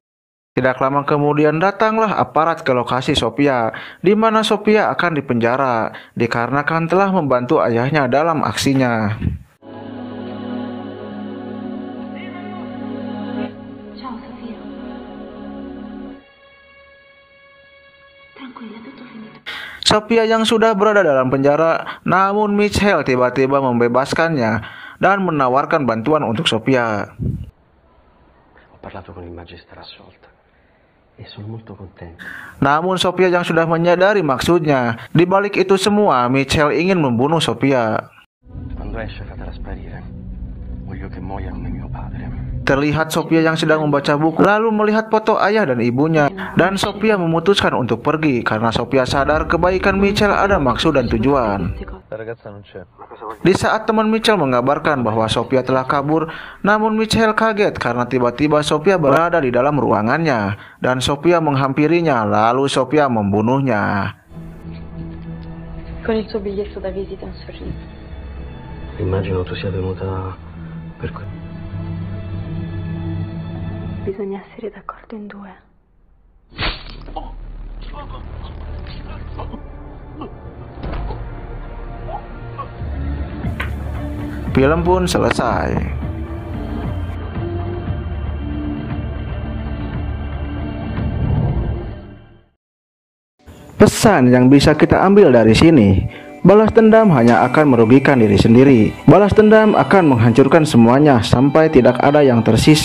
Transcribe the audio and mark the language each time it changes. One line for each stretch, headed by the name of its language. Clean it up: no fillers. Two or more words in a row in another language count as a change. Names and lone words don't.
Indonesian: Tidak lama kemudian datanglah aparat ke lokasi Sofia, di mana Sofia akan dipenjara dikarenakan telah membantu ayahnya dalam aksinya.
Italian: Ciao Sofia. Tranquilla, tutto finito.
Indonesian: Sofia yang sudah berada dalam penjara, namun Michael tiba-tiba membebaskannya dan menawarkan bantuan untuk Sofia.
Italian: Ho parlato con il magister assolta e sono molto contento.
Indonesian: Namun Sofia yang sudah menyadari maksudnya. Di balik itu semua, Michael ingin membunuh Sofia.
Italian: Quando esce fatela sparire. Voglio che muoia come mio padre.
Indonesian: Terlihat Sofia yang sedang membaca buku, lalu melihat foto ayah dan ibunya, dan Sofia memutuskan untuk pergi karena Sofia sadar kebaikan Michael ada maksud dan tujuan. Di saat teman Michael mengabarkan bahwa Sofia telah kabur, namun Michael kaget karena tiba-tiba Sofia berada di dalam ruangannya, dan Sofia menghampirinya, lalu Sofia membunuhnya.
Italian: Con il suo biglietto da visita un sorriso. Immagino tu sia venuta per questo. Bisogna essere d'accordo in due.
Indonesian: Film pun selesai. Pesan yang bisa kita ambil dari sini, balas dendam hanya akan merugikan diri sendiri. Balas dendam akan menghancurkan semuanya sampai tidak ada yang tersisa.